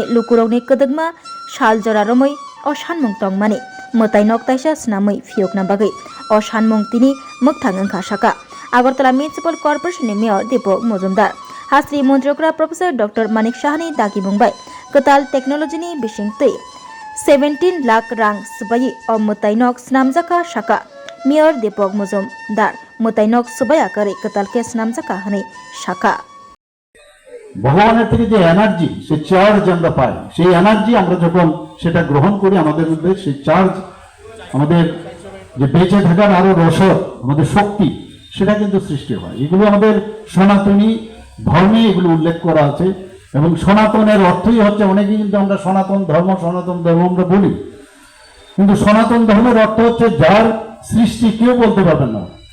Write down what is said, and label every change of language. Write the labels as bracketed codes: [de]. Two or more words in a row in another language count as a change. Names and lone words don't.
[trp] लुकुरगनि कदगमा साल जरा रमै अ सानमुं तंगमानि मुताई नक ताइसा स्नामै फियकना बागै अ सानमुं तिनी मोगथां अंखा शाखा आगरतला म्युनिसिपल कर्पोरेशननि मेयर दीपक मजुमदार हास्रि मन्त्रियकरा प्रोफेसर डॉक्टर मानिक साहानि दागि बुंबाय कताल टेक्नोलॉजीनि बिसिंतै 17 लाख रां सुबाई अब मुताई नक स्नामजाका शाखा मेयर दीपक मजुमदार मुताई नक सुबायाकारै कतालके स्नामजाका हनै शाखा [bn] ভগবানের থেকে যে এনার্জি সে চার্জ আমরা পাই সেই এনার্জি আমরা যখন সেটা গ্রহণ করি আমাদের মধ্যে সেই চার্জ আমাদের যে বেঁচে থাকার আরো রসদ আমাদের শক্তি সেটা কিন্তু সৃষ্টি হয় এগুলো আমাদের সনাতনী ধর্মে এগুলো উল্লেখ করা আছে এবং সনাতনের অর্থই হচ্ছে অনেকেই কিন্তু আমরা সনাতন ধর্ম আমরা বলি কিন্তু সনাতন ধর্মের অর্থ হচ্ছে যার সৃষ্টি কেউ বলতে পারবেন না